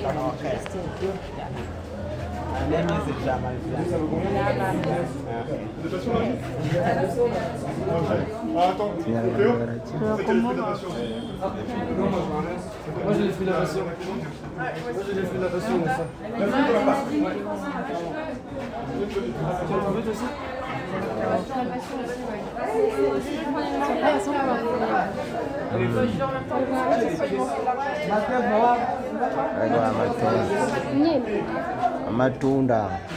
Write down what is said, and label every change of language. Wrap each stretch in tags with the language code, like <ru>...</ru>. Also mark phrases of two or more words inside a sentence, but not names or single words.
<en>Okay. My name is Jamal.</en> <fr>Moi j'ai les fruits de la passion. Moi j'ai les fruits de la passion. Tu en veux aussi?</fr> <rw>Amatunda.</rw>